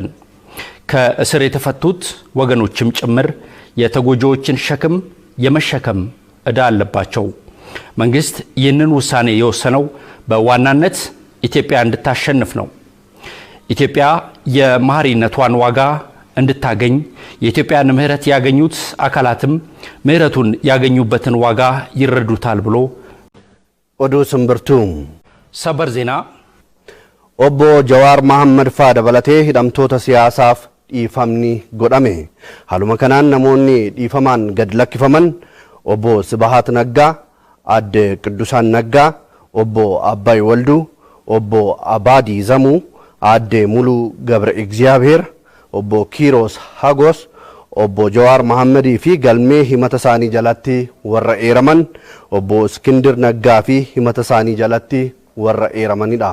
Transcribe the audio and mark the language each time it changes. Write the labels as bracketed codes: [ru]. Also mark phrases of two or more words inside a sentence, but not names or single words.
[am] ከእስር የተፈቱት ወገኖችም ጭምር የተጎጂዎችን ሸክም የመሸከም ዕዳ አለባቸው። መንግስት ይህንን ውሳኔ የወሰነው በዋናነት ኢትዮጵያ እንድታሸንፍ ነው። ኢትዮጵያ የማህሪነቷን ዋጋ እንድታገኝ የኢትዮጵያን ምህረት ያገኙት አካላትም ምህረቱን ያገኙበትን ዋጋ ይረዱታል ብሎ [om] oduu simbirtuu [am] ሰበር ዜና [om] obbo Jawaar Mohaammed faa dabalatee hidhamtoota siyaasaaf dhiifamni godhame haluma kanaan namoonni dhiifamaan gad lakkifaman obbo Sibahat Naggaa adde Qidusaan Naggaa obbo Abbay Waldu obbo Abadi Zamuu adde Mulu Gabre Egziyaabeer obbo Kiros Hagos obbo Jawaar Mohaammed fi galmee himata isaanii jalatti warra eeraman obbo Iskindir Naggaa fi himata isaanii jalatti warra eeramanidha.